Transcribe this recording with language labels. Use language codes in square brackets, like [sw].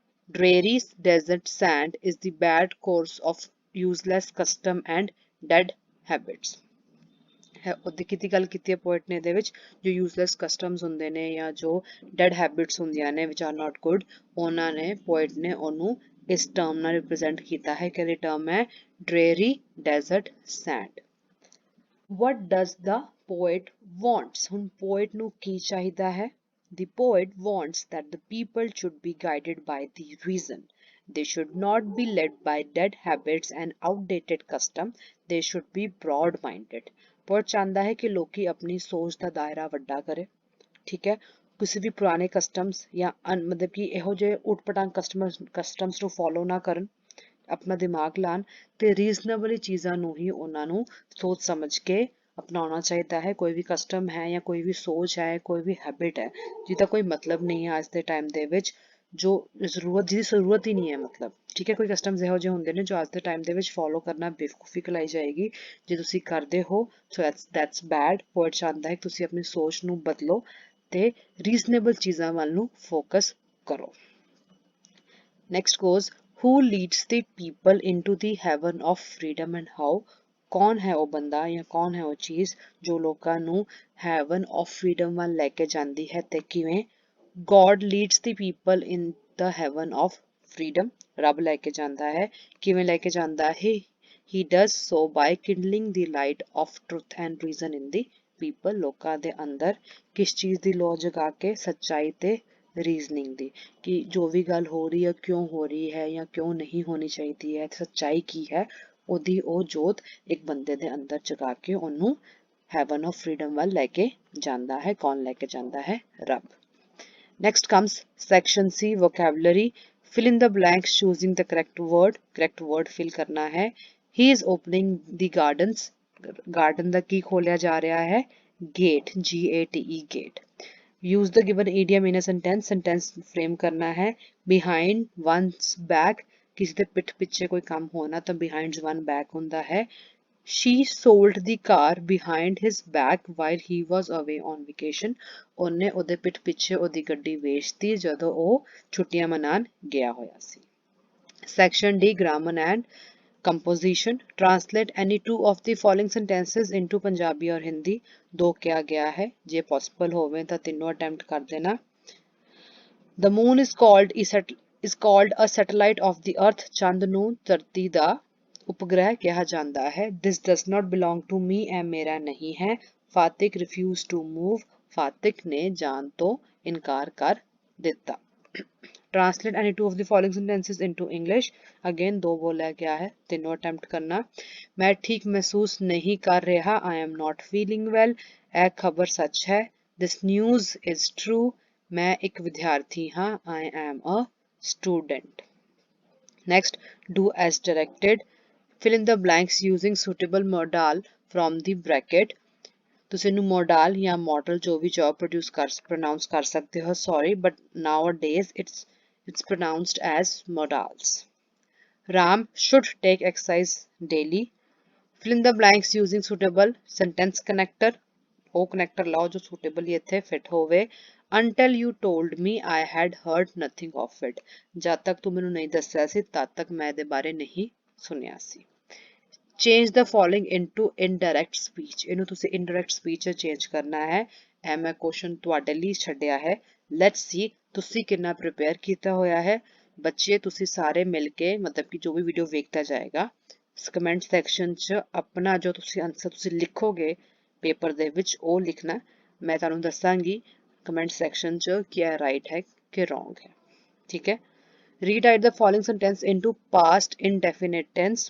[en] dreary desert sand is the bad course of useless custom and dead habits. [pa] ਉਹਦੀ ਕਿਤੇ ਗੱਲ ਕੀਤੀ ਹੈ ਪੋਇਟ ਨੇ ਇਹਦੇ ਵਿੱਚ, ਜੋ ਯੂਜ਼ਲੈਸ ਕਸਟਮਸ ਹੁੰਦੇ ਨੇ ਜਾਂ ਜੋ ਡੈਡ ਹੈਬਿਟਸ ਹੁੰਦੀਆਂ ਨੇ [en] which are not good, [pa] ਉਹਨਾਂ ਨੇ ਪੋਇਟ ਨੇ ਉਹਨੂੰ ਇਸ ਟਰਮ ਨਾਲ ਰਿਪਰੈਜ਼ੈਂਟ ਕੀਤਾ ਹੈ। ਕਿਹੜੀ ਟਰਮ ਹੈ? ਡਰੇਰੀ desert send. [en] What does the poet wants? [pa] ਹੁਣ poet ਨੂੰ ਕੀ ਚਾਹੀਦਾ ਹੈ? [en] The poet wants that the people should be guided by the reason. They should not be led by dead habits and outdated custom. They should be broad-minded. [pa] poet ਚਾਹੁੰਦਾ ਹੈ ਕਿ ਲੋਕੀ ਆਪਣੀ ਸੋਚ ਦਾ ਦਾਇਰਾ ਵੱਡਾ ਕਰੇ। ਠੀਕ ਹੈ। ਕਿਸੇ ਵੀ ਪੁਰਾਣੇ ਕਸਟਮਸ ਜਾਂ ਮਤਲਬ ਕਿ ਇਹੋ ਜਿਹੇ ਉਟਪਟਾਂਗ ਕਸਟਮਸ ਨੂੰ ਫੋਲੋ ਨਾ ਕਰਨ, ਆਪਣਾ ਦਿਮਾਗ ਲਾਣ ਤੇ ਰੀਜ਼ਨੇਬਲ ਚੀਜ਼ਾਂ ਨੂੰ ਹੀ ਉਹਨਾਂ ਨੂੰ ਸੋਚ ਸਮਝ ਕੇ ਅਪਣਾਉਣਾ ਚਾਹੀਦਾ ਹੈ। ਕੋਈ ਵੀ ਕਸਟਮ ਹੈ ਜਾਂ ਕੋਈ ਵੀ ਸੋਚ ਹੈ, ਕੋਈ ਵੀ ਹੈਬਿਟ ਹੈ ਜਿਹਦਾ ਕੋਈ ਮਤਲਬ ਨਹੀਂ ਹੈ ਅੱਜ ਦੇ ਟਾਈਮ ਦੇ ਵਿੱਚ, ਜਿਹਦੀ ਜ਼ਰੂਰਤ ਹੀ ਨਹੀਂ ਹੈ ਮਤਲਬ। ਠੀਕ ਹੈ। ਕੋਈ ਕਸਟਮਸ ਇਹੋ ਜਿਹੇ ਹੁੰਦੇ ਨੇ ਜੋ ਅੱਜ ਦੇ ਟਾਈਮ ਦੇ ਵਿੱਚ ਫੋਲੋ ਕਰਨਾ ਬੇਵਕੂਫੀ ਕਹਿਲਾਈ ਜਾਏਗੀ। ਜੇ ਤੁਸੀਂ ਕਰਦੇ ਹੋ [en] So that's bad. [pa] ਪੋਇਟ ਚਾਹੁੰਦਾ ਹੈ ਕਿ ਤੁਸੀਂ ਆਪਣੀ ਸੋਚ ਨੂੰ ਬਦਲੋ ਤੇ ਰੀਜ਼ਨੇਬਲ ਚੀਜ਼ਾਂ ਵੱਲ ਨੂੰ ਫੋਕਸ ਕਰੋ। [en] Next goes who leads the people into the heaven of freedom and how? [pa] ਕੌਣ ਹੈ ਉਹ ਬੰਦਾ ਜਾਂ ਕੌਣ ਹੈ ਉਹ ਚੀਜ਼ ਜੋ ਲੋਕਾਂ ਨੂੰ [en] heaven of freedom [pa] ਵੱਲ ਲੈ ਕੇ ਜਾਂਦੀ ਹੈ ਤੇ ਕਿਵੇਂ? [en] God leads the people in the heaven of freedom. [pa] ਰੱਬ ਲੈ ਕੇ ਜਾਂਦਾ ਹੈ। ਕਿਵੇਂ ਲੈ ਕੇ ਜਾਂਦਾ ਹੈ? [en] He does so by kindling the light of truth and reason in the people. [pa] ਲੋਕਾਂ ਦੇ ਅੰਦਰ ਕਿਸ ਚੀਜ਼ ਦੀ ਲੋ ਜਗਾ ਕੇ? ਸੱਚਾਈ ਤੇ ਰੀਜ਼ਨਿੰਗ ਦੀ, ਕਿ ਜੋ ਵੀ ਗੱਲ ਹੋ ਰਹੀ ਹੈ ਕਿਉਂ ਹੋ ਰਹੀ ਹੈ ਜਾਂ ਕਿਉਂ ਨਹੀਂ ਹੋਣੀ ਚਾਹੀਦੀ ਹੈ, ਸੱਚਾਈ ਕੀ ਹੈ, ਉਹਦੀ ਉਹ ਜੋਤ ਇੱਕ ਬੰਦੇ ਦੇ ਅੰਦਰ ਜਗਾ ਕੇ ਉਹਨੂੰ [en] heaven of freedom [pa] ਵੱਲ ਲੈ ਕੇ ਜਾਂਦਾ ਹੈ। ਕੌਣ ਲੈ ਕੇ ਜਾਂਦਾ ਹੈ? ਰੱਬ। [en] Next comes section C, vocabulary. Fill in the blanks choosing the correct word. Correct word fill [hi] करना है. [en] He is opening the gardens. [pa] Garden ਦਾ ਕੀ ਖੋਲਿਆ ਜਾ ਰਿਹਾ ਹੈ? [en] Gate, G-A-T-E, gate. Use the given idiom in a sentence. Sentence frame [hi] करना है. [en] Behind one's back. [hi] किसी [pa] ਦੇ ਪਿੱਠ ਪਿੱਛੇ ਕੋਈ ਕੰਮ ਹੋਣਾ ਤਾਂ [en] behind one back [pa] ਹੁੰਦਾ ਹੈ. [en] She sold the car behind his back while he was away on vacation. [pa] ਉਹਨੇ ਉਹਦੇ ਪਿੱਠ ਪਿੱਛੇ ਉਹਦੀ ਗੱਡੀ ਵੇਚਤੀ ਜਦੋਂ ਉਹ ਛੁੱਟੀਆਂ ਮਨਾਉਣ ਗਿਆ ਹੋਇਆ ਸੀ. [en] Section D, grammar and composition. Translate any two of the following sentences into Punjabi or Hindi. [pa] ਦੋ ਕਿਹਾ ਗਿਆ ਹੈ, ਜੇ possible ਹੋਵੇ ਤਾਂ ਤਿੰਨੋਂ attempt ਕਰ ਦੇਣਾ. [en] The moon is called a satellite of the earth. [pa] ਚੰਦ ਨੂੰ ਧਰਤੀ ਦਾ ਉਪਗ੍ਰਹਿ ਕਿਹਾ ਜਾਂਦਾ ਹੈ. [en] This does not belong to me. [pa] ਇਹ ਮੇਰਾ ਨਹੀਂ ਹੈ. [en] Phatik refused to move. [pa] ਫਾਤਿਕ ਨੇ ਜਾਣ ਤੋਂ ਇਨਕਾਰ ਕਰ ਦਿੱਤਾ. [en] Translate any two of the following sentences into English. [pa] Again ਦੋ ਬੋਲਿਆ ਗਿਆ ਹੈ, ਤਿੰਨੋਂ attempt ਕਰਨਾ. ਮੈਂ ਠੀਕ ਮਹਿਸੂਸ ਨਹੀਂ ਕਰ ਰਿਹਾ. [en] I am not feeling well. [pa] ਇਹ ਖਬਰ ਸੱਚ ਹੈ. [en] This news is true. [pa] ਮੈਂ ਇੱਕ ਵਿਦਿਆਰਥੀ ਹਾਂ. [en] I am a student. Next, do as directed. Fill in the blanks using suitable modal from the bracket. [pa] ਤੁਸੀਂ ਇਹਨੂੰ modal ਜਾਂ model ਜੋ ਵੀ ਚਾਹੋ pronounce ਕਰ ਸਕਦੇ ਹੋ. [en] Sorry, but nowadays it's pronounced as modals. Ram should take exercise daily. Fill in the blanks using suitable sentence connector. [pa] ਉਹ connector ਲਾਓ ਜੋ suitable ਇੱਥੇ fit ਹੋਵੇ. [en] Until you told me I had heard nothing of it. [pa] ਜਦ ਤੱਕ ਤੂੰ ਮੈਨੂੰ ਨਹੀਂ ਦੱਸਿਆ ਸੀ ਤਦ ਤੱਕ ਮੈਂ ਇਹਦੇ ਬਾਰੇ ਨਹੀਂ ਸੁਣਿਆ ਸੀ. [en] Change the following into indirect speech. [pa] ਇਹਨੂੰ ਤੁਸੀਂ indirect speech change ਕਰਨਾ ਹੈ. ਇਹ ਮੈਂ question ਤੁਹਾਡੇ ਲਈ ਛੱਡਿਆ ਹੈ. [en] Let's see [pa] ਤੁਸੀਂ ਕਿੰਨਾ prepare ਕੀਤਾ ਹੋਇਆ ਹੈ. ਬੱਚੇ ਤੁਸੀਂ ਸਾਰੇ ਮਿਲ ਕੇ ਮਤਲਬ ਕਿ ਜੋ ਵੀ ਵੀਡੀਓ ਵੇਖਦਾ ਜਾਏਗਾ ਕਮੈਂਟ ਸੈਕਸ਼ਨ 'ਚ ਆਪਣਾ ਜੋ ਤੁਸੀਂ ਆਨਸਰ ਤੁਸੀਂ ਲਿਖੋਗੇ ਪੇਪਰ ਦੇ ਵਿੱਚ ਉਹ ਲਿਖਣਾ. ਮੈਂ ਤੁਹਾਨੂੰ ਦੱਸਾਂਗੀ ਕਮੈਂਟ ਸੈਕਸ਼ਨ 'ਚ ਕਿ ਇਹ ਰਾਈਟ ਹੈ ਕਿ ਰੋਂਗ ਹੈ. ਠੀਕ ਹੈ. [en] Rewrite the following sentence into past indefinite tense.